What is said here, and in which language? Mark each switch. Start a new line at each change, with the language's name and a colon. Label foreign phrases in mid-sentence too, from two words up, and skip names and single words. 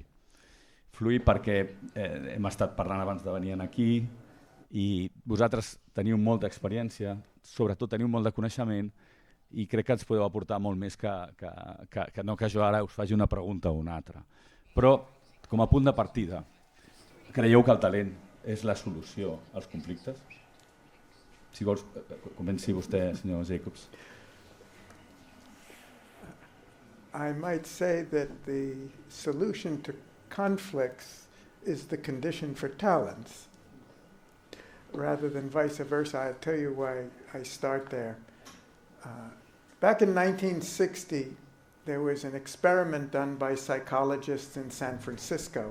Catalan: Fluir perquè hem estat parlant abans de venir aquí i vosaltres teniu molta experiència, sobretot teniu molt de coneixement i crec que ens podeu aportar molt més que no que jo ara us faci una pregunta o una altra. Però, com a punt de partida, creieu que el talent és la solució als conflictes? Si vols, comenci vostè, senyor Jacobs.
English: I might say that the solution to conflicts is the condition for talents, rather than vice versa. I'll tell you why I start there. Back in 1960, there was an experiment done by psychologists in San Francisco.